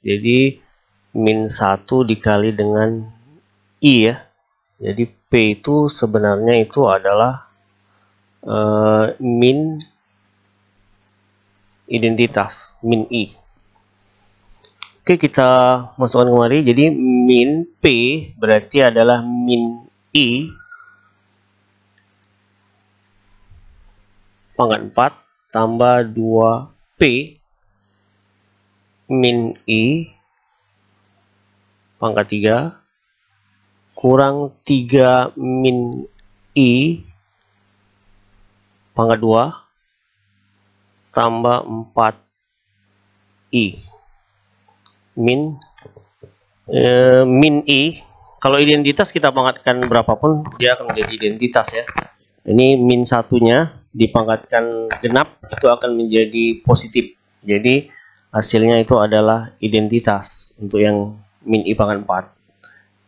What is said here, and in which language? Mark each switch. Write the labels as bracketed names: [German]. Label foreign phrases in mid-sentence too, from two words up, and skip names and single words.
[Indonesian] Jadi min 1 dikali dengan I ya. Jadi P itu sebenarnya itu adalah min identitas, min I. Oke, kita masukkan kemari. Jadi min P berarti adalah min I pangkat 4 tambah 2P min I pangkat 3 kurang 3 min I pangkat 2 tambah 4I. Min I, kalau identitas kita pangkatkan berapapun dia akan menjadi identitas ya. Ini min satunya dipangkatkan genap itu akan menjadi positif. Jadi hasilnya itu adalah identitas untuk yang min I pangkat 4.